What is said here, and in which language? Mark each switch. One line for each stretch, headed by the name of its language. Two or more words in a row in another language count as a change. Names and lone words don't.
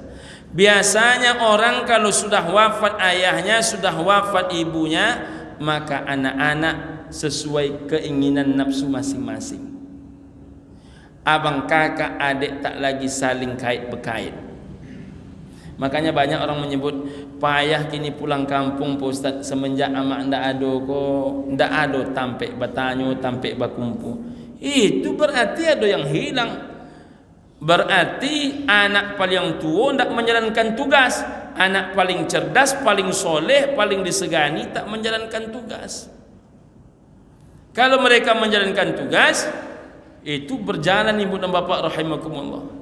Indonesian: Biasanya orang kalau sudah wafat ayahnya, sudah wafat ibunya, maka anak-anak sesuai keinginan nafsu masing-masing. Abang kakak adik tak lagi saling kait berkait. Makanya banyak orang menyebut payah kini pulang kampung Pak Ustaz,
Minangkabau: semenjak amak ndak ado ko, ndak ado tampek batanyo, tampek bakumpu.
Indonesian: Itu berarti ada yang hilang. Berarti anak paling tua tak menjalankan tugas, anak paling cerdas, paling soleh, paling disegani tak menjalankan tugas. Kalau mereka menjalankan tugas, itu berjalan ibu dan bapak rahimakumullah.